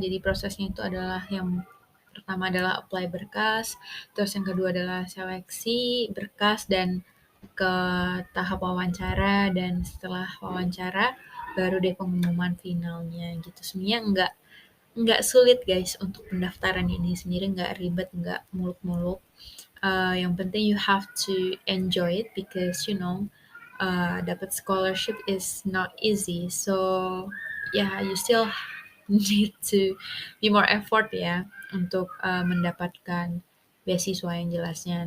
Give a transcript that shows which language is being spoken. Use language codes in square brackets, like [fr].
[id] Jadi prosesnya itu adalah yang pertama adalah apply berkas, terus yang kedua adalah seleksi berkas dan ke tahap wawancara, dan setelah wawancara baru deh pengumuman finalnya gitu. Sebenarnya nggak sulit guys untuk pendaftaran ini sendiri, nggak ribet, nggak muluk-muluk. Yang penting [en] you have to enjoy it because you know [id] dapat [en] scholarship is not easy. So yeah, you still need to be more effort ya [id] untuk mendapatkan beasiswa yang jelasnya.